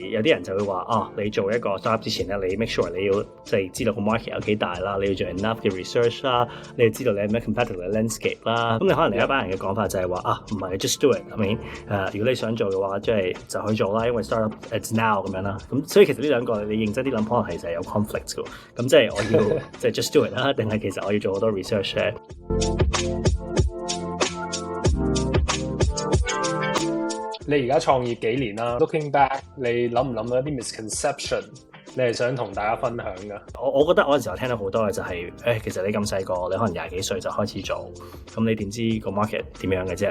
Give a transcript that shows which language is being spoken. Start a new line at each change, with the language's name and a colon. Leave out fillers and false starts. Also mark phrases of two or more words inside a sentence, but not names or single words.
Cantonese: 有啲人就會話你做一個 startup 之前咧，你
English: make sure
Cantonese: 你要即係知道個 market 有幾大啦，你要做 enough 嘅 research 啦，你要知道你係咩
English: competitive landscape
Cantonese: 啦。咁你可能另一班人嘅講法就係話唔係
English: just do it， I mean
Cantonese: 如果你想做嘅話，即係就去做啦，因為
English: startup it's now
Cantonese: 咁樣啦。咁所以其實呢兩個你認真啲諗，可能其實係有 conflict 嘅。咁即係我要即係
English: just do it
Cantonese: 啦，定係其實我要做好多 research 咧？你而家創業幾年啦 ？
English: Looking back，
Cantonese: 你諗唔諗到一啲 misconception？你係想同大家分享㗎？我覺得我嗰陣時候聽到好多嘅就係、其實你咁細個，你可能20幾歲就開始做，咁你點知個 market 點樣嘅啫？